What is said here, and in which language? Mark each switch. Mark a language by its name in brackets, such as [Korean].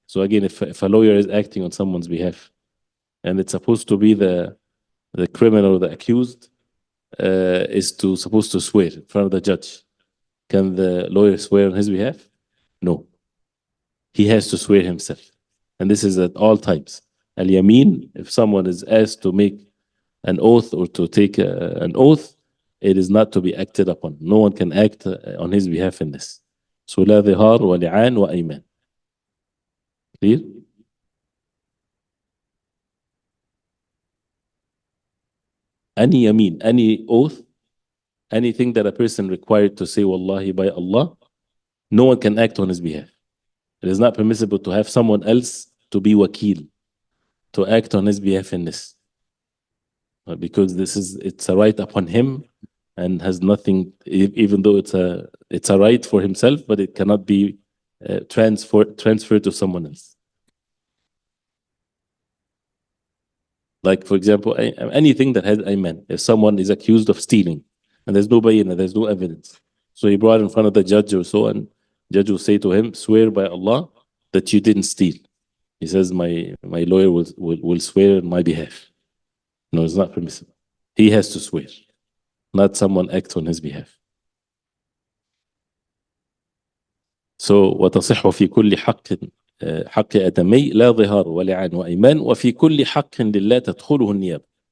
[English] So again, if a lawyer is acting on someone's behalf and it's supposed to be the criminal or the accused is supposed to swear in front of the judge, can the lawyer swear on his behalf? No. He has to swear himself. And this is at all times. Al-Yamin, if someone is asked to make an oath or to take an oath, it is not to be acted upon. No one can act on his behalf in this. [Arabic] So لا ظهار ولعان وأيمان. [English] Clear? Any yamin, any oath, anything that a person required to say wallahi by Allah, no one can act on his behalf. It is not permissible to have someone else to be wakil, to act on his behalf in this. Because it's a right upon him and has nothing, even though it's a right for himself, but it cannot be transferred to someone else. Like, for example, anything that has ayman. If someone is accused of stealing and there's no bayina, there's no evidence. So he brought in front of the judge or so, and judge will say to him, swear by Allah that you didn't steal. He says, my lawyer will swear on my behalf. No, it's not permissible. He has to swear, not someone act on his behalf. [Arabic] So وتصح في كل حق آدمي لا ظهار ولعان وأيمان وفي كل حق لله تدخله النيابة.